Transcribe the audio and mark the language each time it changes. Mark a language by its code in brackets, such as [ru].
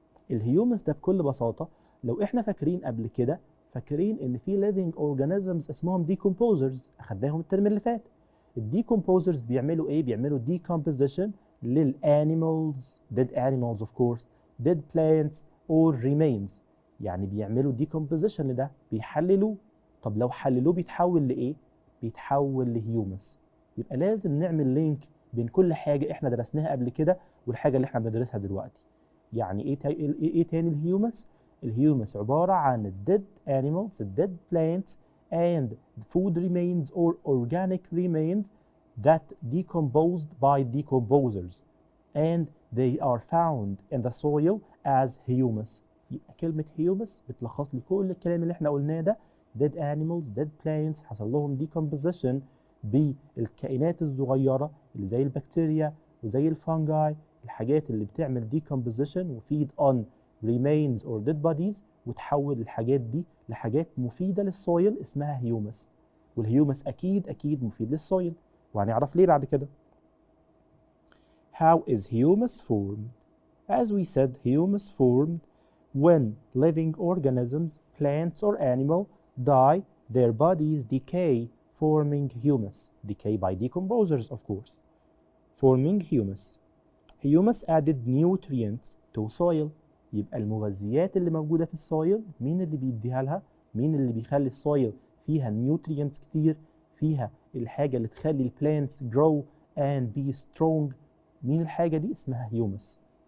[ar] الهيومس ده بكل بساطة لو احنا فاكرين قبل كده، فاكرين ان في living organisms اسمهم decomposers، اخدناهم الترم اللي فات. الديكومبوزرز بيعملوا ايه؟ بيعملوا decomposition للانيمالز، [en] dead animals of course، dead plants or remains. [ar] يعني بيعملوا decomposition لده، بيحللوه. طب لو حللوه بيتحول لايه؟ بيتحول لهيومس. يبقى لازم نعمل لينك بين كل حاجة احنا درسناها قبل كده والحاجة اللي احنا بندرسها دلوقتي. يعني ايه تاني الهيومس؟ الهيومس عبارة عن الديد [en] animals, الديد plants and food remains or organic remains that decomposed by decomposers and they are found in the soil as humus. [ar] يبقى كلمة humus بتلخص لي كل الكلام اللي احنا قلناه ده. [en] dead animals, dead plants [ar] حصل لهم decomposition بالكائنات الصغيرة اللي زي البكتيريا وزي الفانجاي، الحاجات اللي بتعمل decomposition وفيد [en] on remains or dead bodies، [ar] وتحول الحاجات دي لحاجات مفيدة للسويل اسمها هيومس. والهيومس أكيد مفيد للسويل، وهنعرف ليه بعد كده. [en] How is humus formed? As we said, humus formed when living organisms, plants or animal die, their bodies decay, forming humus. Decay by decomposers of course. Forming humus. Humus added nutrients to soil. [ar] يبقى المغذيات اللي موجودة في السويل مين اللي بيديها لها؟ مين اللي بيخلي السويل فيها نيوترينتس كتير، فيها الحاجة اللي تخلي البلانتس [en] grow and be strong؟ [ar] مين الحاجة دي؟ اسمها humus.